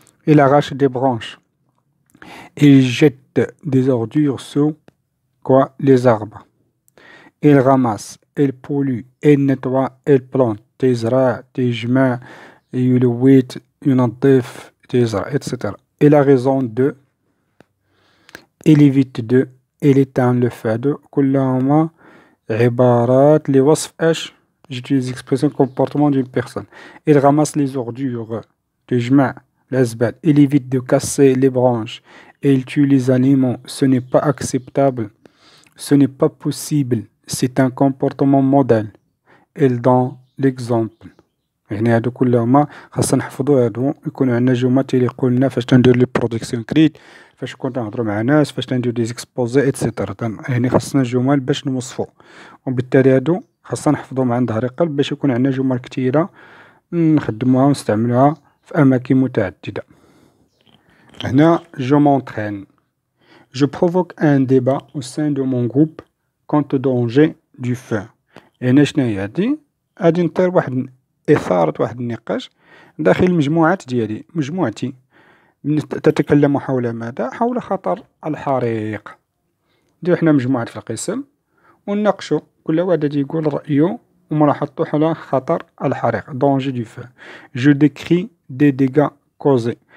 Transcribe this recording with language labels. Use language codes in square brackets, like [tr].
[fr] il arrache des branches. il jette des ordures sous les arbres. il ramasse, il pollue, il nettoie, il plante. [ar] تزرع تجمع يلوث ينظف تزرع etc. [fr] il a raison de. il évite de. il éteint le feu. [ar] كلهما عبارات لوصف [fr] j'utilise l'expression comportement d'une personne. il ramasse les ordures تجمع l'asbal. Il évite de casser les branches et il tue les aliments. Ce n'est pas acceptable. Ce n'est pas possible. C'est un comportement modèle. Il donne l'exemple. [ar] يعني هادو كلهما خاصنا نحفظو هادو، يكونوا عندنا جمل تيليقوا لنا فاش تندير لي برودكسيون كريت، فاش نكون تنهضرو مع ناس، فاش تندير دي زيكسبوزي ايتترا. يعني خاصنا جمل باش نوصفو، وبالتالي هادو خاصنا نحفظوهم عن ظهر قلب باش يكون عندنا جمل كتيرة نخدموها ونستعملوها في أماكن متعددة. هنا جو مونترين. [fr] Je provoque un débat au sein de mon groupe quant au danger du feu. [ar] يعني شناهي هادي؟ غادي نطير واحد إثارة واحد النقاش داخل المجموعات ديالي، مجموعتي تتكلم حول ماذا؟ حول خطر الحريق. نديرو حنا مجموعات في القسم ونناقشو، كل واحد غادي يقول رأيه وملاحظتو حول خطر الحريق، [fr] danger du feu. Je décris des dégâts causés.